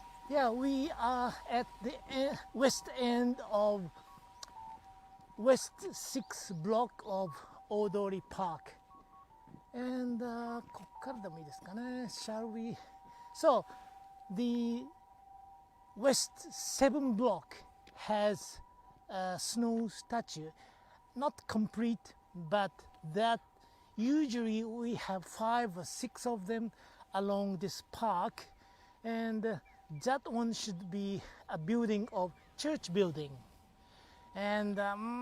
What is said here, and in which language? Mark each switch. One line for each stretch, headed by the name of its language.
English: Yeah, we are at the west end of West 6th block of Odori Park. And
Japanese: こっからでもいいですかね。
English: Shall we? So the West 7 block has a snow statue, not complete, but that usually we have 5 or 6 of them along this park, and that one should be a building of church building, and I